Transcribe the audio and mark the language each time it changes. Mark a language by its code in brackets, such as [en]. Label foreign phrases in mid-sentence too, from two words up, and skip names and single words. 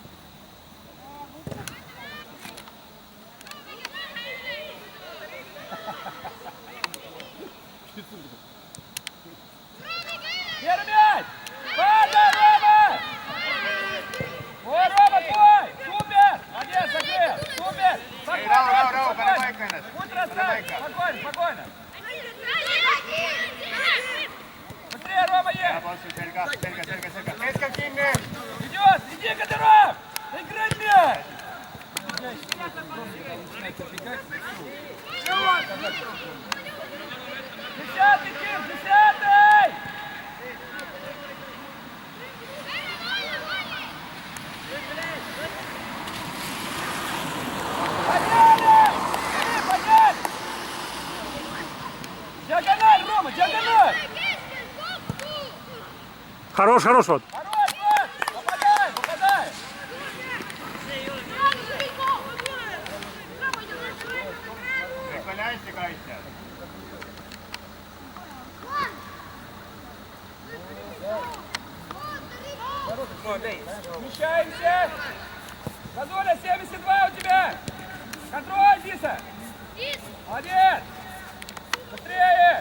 [ru] Первый мяч! Падай, Рома! Ой, Рома, твой! Супер! Молодец, закрыл! Супер! [et] Ei, rahu, pane paika ennast. [ru] Будь [et] Pane [ru] расставь! [et] paika. [ru] Спокойно! Быстрее, Рома, [et] Hea [ru] есть! [et] passu, selga. Keskel kinni. [ru] Идет! Иди, Кадыров! Играть мяч! Десятый, Кир, десятый! Подняли! Подняли! Диагональ, Рома, диагональ! Хорош, вот. Хорош, Влад! Попадай! [et] Kõik oli hästi kaitstud. [ru] Смещаемся! Зазуля, 72 у тебя! Контроль, Диса! Молодец! Быстрее!